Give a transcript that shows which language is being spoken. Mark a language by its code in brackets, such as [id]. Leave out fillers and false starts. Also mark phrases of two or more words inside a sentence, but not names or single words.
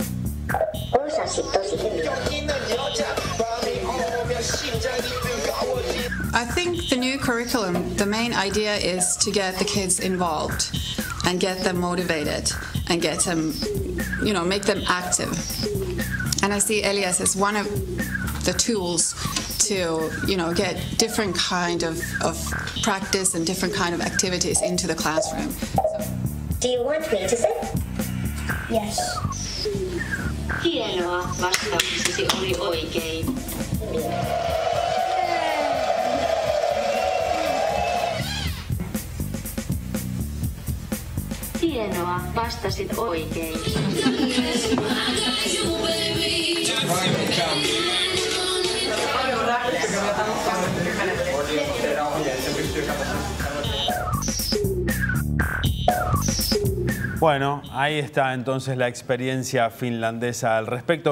[en] I think the new curriculum, the main idea is to get the kids involved and get them motivated and get them, make them active. And I see Elias as one of the tools to, get different kind of practice and different kind of activities into the classroom. Do you want me to sit? Yes. [fi] Hienoa, vastauksesi oli oikein. Hienoa, vastasit oikein. [es] Bueno, ahí está entonces la experiencia finlandesa al respecto.